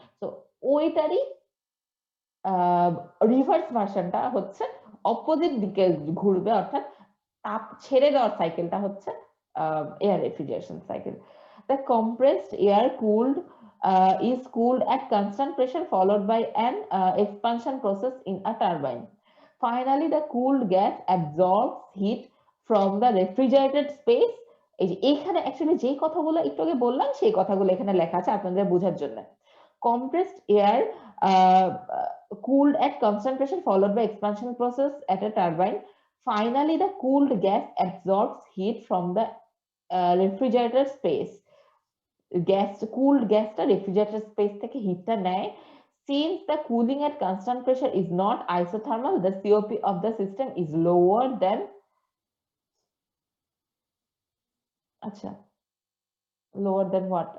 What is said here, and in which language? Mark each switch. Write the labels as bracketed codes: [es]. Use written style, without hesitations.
[bn] তো ওইটারই রিভার্স ভার্সনটা হচ্ছে অপোজিট দিকে ঘুরবে, অর্থাৎ তাপ ছেড়ে দেওয়ার সাইকেলটা হচ্ছে air refrigeration cycle. [en] The compressed air is cooled at constant pressure followed by an expansion process in a turbine. Finally, the cooled gas absorbs heat from the refrigerated space. [bn] এই যে এখানে অ্যাকচুয়ালি যে কথাগুলো একটু আগে বললাম সেই কথাগুলো এখানে লেখা আছে আপনাদের বোঝার জন্য। [en] Compressed air cooled at constant pressure followed by expansion process at a turbine. Finally, the cooled gas absorbs heat from the refrigerator space. [bn] Cooled গ্যাসটা রেফ্রিজারেটর স্পেস থেকে হিটটা নেয়। [en] Since the cooling at constant pressure is not isothermal, the COP of the system is lower than, আচ্ছা, lower than what?